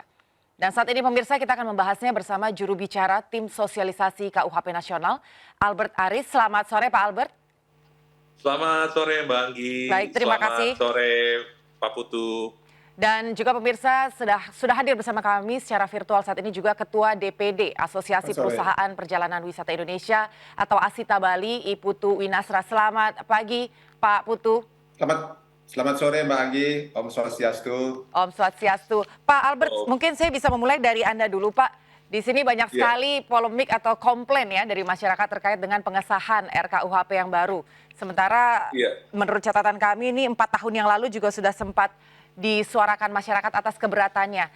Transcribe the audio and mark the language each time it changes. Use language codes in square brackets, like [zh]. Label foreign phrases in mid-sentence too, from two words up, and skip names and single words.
[id] Dan saat ini pemirsa, kita akan membahasnya bersama juru bicara Tim Sosialisasi KUHP Nasional, Albert Aris. Selamat sore Pak Albert. Selamat sore Mbak Anggi. Baik, terima kasih. Selamat sore Pak Putu. Dan juga pemirsa sudah hadir bersama kami secara virtual saat ini juga Ketua DPD Asosiasi Perusahaan Perjalanan Wisata Indonesia atau Asita Bali, I Putu Winasra. Selamat pagi Pak Putu. Selamat sore Mbak Anggi, [ban] Om Swastiastu. Om Swastiastu. [id] Pak Albert, mungkin saya bisa memulai dari Anda dulu Pak. Di sini banyak sekali polemik atau komplain ya dari masyarakat terkait dengan pengesahan RKUHP yang baru. Sementara menurut catatan kami ini 4 tahun yang lalu juga sudah sempat disuarakan masyarakat atas keberatannya.